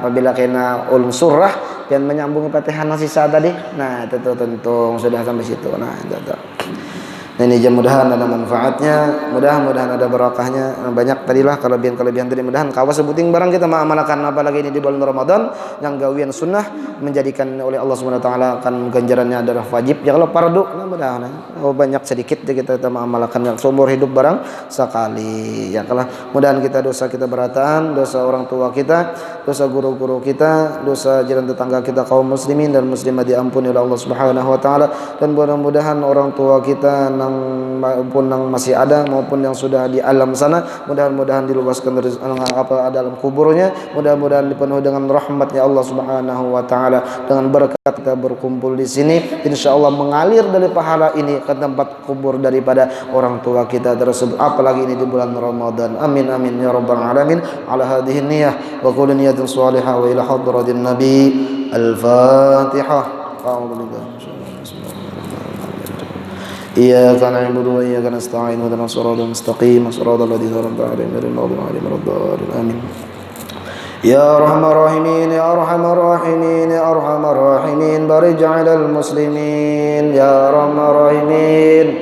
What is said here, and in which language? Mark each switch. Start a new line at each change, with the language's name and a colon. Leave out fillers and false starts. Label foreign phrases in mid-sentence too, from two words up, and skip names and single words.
Banjar: Apabila kena ulun surah, pian menyambungi Fatihah nang sisa tadi. Nah, itu tuh tentung sudah sampai situ. Nah, itu tuh.
Indonesian: Nah, ini mudah-mudahan ada manfaatnya, mudah-mudahan ada barakahnya. Banyak tadilah kelebihan-kelebihan tadi, mudahan kawa sebuting barang kita mengamalkan apalagi ini di bulan Ramadan yang gawian sunnah menjadikan oleh Allah
Arabic: سبحانه وتعالى
Indonesian: akan ganjarannya adalah wajib ya kalau fardu. Nah, mudahan banyak sedikit kita mengamalkan yang seumur hidup barang sekali ya kalau mudahan kita dosa kita beratan, dosa orang tua kita, dosa guru-guru kita, dosa jiran tetangga kita kaum muslimin dan muslimah diampuni oleh Allah
Arabic: سبحانه وتعالى
Indonesian: dan mudah-mudahan orang tua kita maupun yang masih ada maupun yang sudah di alam sana mudah-mudahan diluaskan apa dalam kuburnya, mudah-mudahan dipenuhi dengan rahmatnya Allah
Arabic: سبحانه وتعالى.
Indonesian: Dengan berkat kita berkumpul di sini insyaallah mengalir dari pahala ini ke tempat kubur daripada orang tua kita tersebut, apalagi ini di bulan Ramadan.
Arabic: آمين آمين يا رب العالمين. على هذه النية وكل نية صالحة وإلى حضرة النبي. Al-Fatihah. إياك نعبد وإياك نستعين اهدنا الصراط المستقيم صراط الذين أنعمت عليهم غير المغضوب عليهم ولا الضالين آمين يا أرحم الراحمين يا أرحم الراحمين يا أرحم الراحمين بارك على المسلمين يا أرحم الراحمين